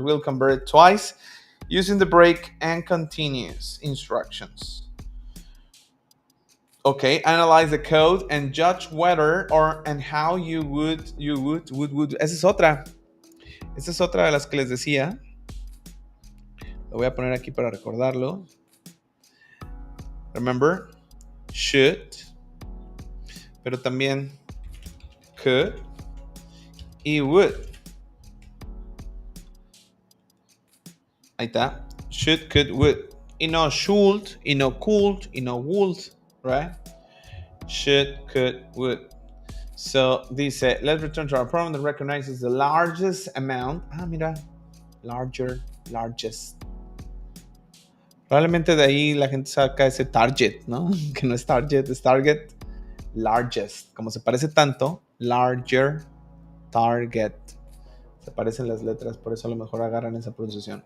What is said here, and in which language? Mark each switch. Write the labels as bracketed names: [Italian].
[English] We'll convert it twice using the break and continues instructions. Okay, analyze the code and judge whether and how you would. [Spanish] Esa es otra de las que les decía. Lo voy a poner aquí para recordarlo. [English] Remember, should, [Spanish] pero también [English] could y would. [Spanish] Ahí está. Should, could, would. Y no should, y no could, y no would. [English] Right? Should, could, would. So [Spanish] dice, [English] let's return to our program that recognizes the largest amount. [Spanish] Mira. Largest. Probablemente de ahí la gente saca ese target, ¿no? Que no es target, es target. Largest. Como se parece tanto, larger, target. Se parecen las letras, por eso a lo mejor agarran esa pronunciación.